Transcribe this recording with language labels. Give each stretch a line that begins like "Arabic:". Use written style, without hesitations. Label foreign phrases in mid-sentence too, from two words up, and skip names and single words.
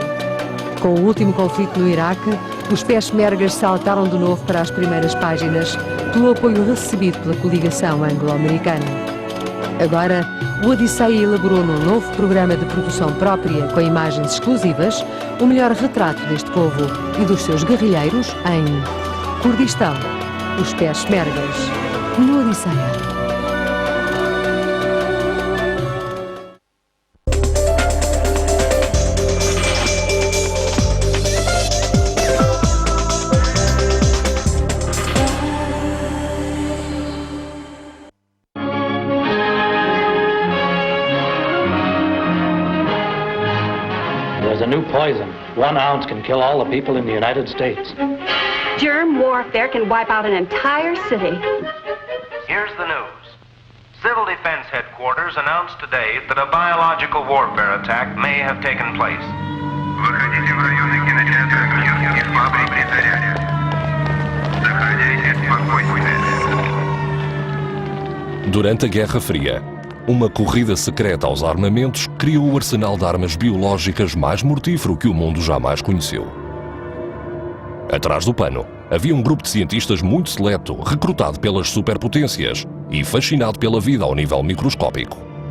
Portuguese: Com o último conflito no Iraque, os peshmergas saltaram de novo para as primeiras páginas pelo apoio recebido pela coligação anglo-americana. Agora, o Odisseia elaborou num novo programa de produção própria com imagens exclusivas o melhor retrato deste povo e dos seus guerrilheiros em Kurdistão, os peshmergas, no Odisseia.
English: There's a new poison. 1 ounce can kill all the people in the United States. Germ warfare can wipe out an entire city. Here's the news. Civil Defense Headquarters announced today that a biological warfare attack may have taken place.
Russian: Выходите в районы кинотеатра «Мир» и фабрики «Заря». Сохраняйте спокойствие.
Portuguese: Durante a Guerra Fria, uma corrida secreta aos armamentos criou o arsenal de armas biológicas mais mortífero que o mundo jamais conheceu. Atrás do pano, havia um grupo de cientistas muito seleto, recrutado pelas superpotências e fascinado pela vida ao nível microscópico.